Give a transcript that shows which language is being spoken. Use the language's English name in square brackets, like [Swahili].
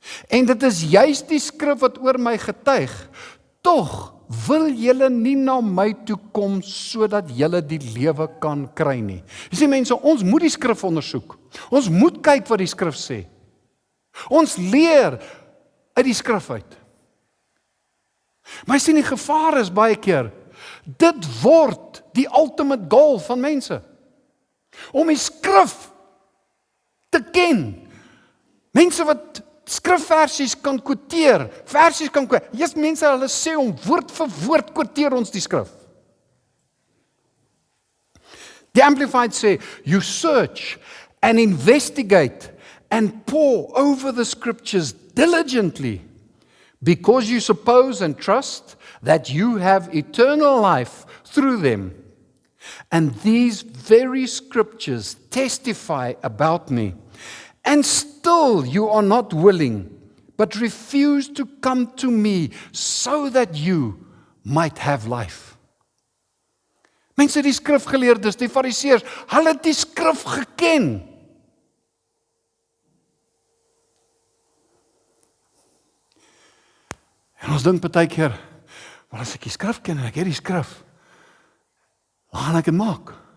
[Afrikaans] En dit is juist die skrif wat oor my getuig, tog wil julle nie na my toe kom sodat julle die lewe kan kry nie. Jy sien mense, ons moet die skrif ondersoek. Ons moet kyk wat die skrif sê. Ons leer uit die skrif uit. Maar jy sien die gevaar is baie keer, dit word die [English] ultimate goal [Afrikaans] van mense. Om die skrif te ken. Mense wat skrifversies kan quoteer, versies kan quoteer. Yes, mense, hulle sê om woord vir woord quoteer ons die skrif. Die Amplified sê, [English] you search and investigate and pore over the scriptures diligently because you suppose and trust that you have eternal life through them. And these very scriptures testify about me. And still you are not willing, but refuse to come to me so that you might have life. [Afrikaans] Mense, die skrifgeleerdes, die fariseërs, hulle het die skrif geken. dink baie keer, maar as ek die skrif ken en ek het die skrif, dan gaan ek dit maak.